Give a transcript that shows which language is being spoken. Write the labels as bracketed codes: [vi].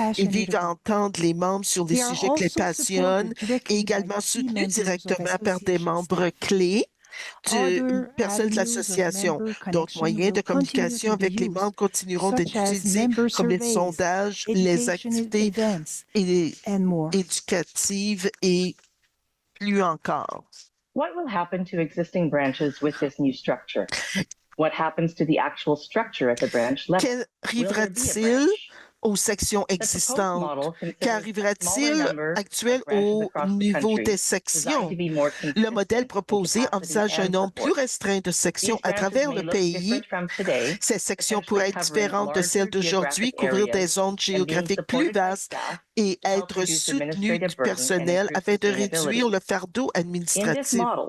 [fr] Ils vivent à entendre les membres sur des sujets qui les passionnent et également soutenus directement par des membres clés du personnel de l'association. D'autres moyens de communication avec les membres continueront d'être utilisés comme les sondages, les activités éducatives et plus encore. [en] What will happen to existing branches with this new structure? What happens to the actual structure at the branch level? [fr] Qu'arrivera-t-il aux sections existantes? Qu'arrivera-t-il actuel au niveau des sections? Le modèle proposé envisage un nombre plus restreint de sections à travers le pays. Ces sections pourraient être différentes de celles d'aujourd'hui, couvrir des zones géographiques plus vastes et être soutenues du personnel afin de réduire le fardeau administratif.